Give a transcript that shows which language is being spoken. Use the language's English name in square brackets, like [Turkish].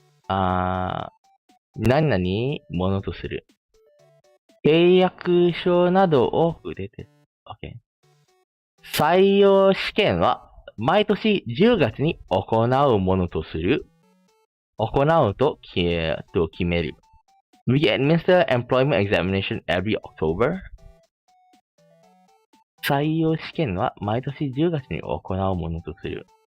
[Japanese] 何々ものとする。契約書など多く出てる。 OK。採用試験は毎年10月に行うものとする。行うと決める。 [English] We administer employment examination every October. [Japanese] 採用試験は毎年10月に行うものとする。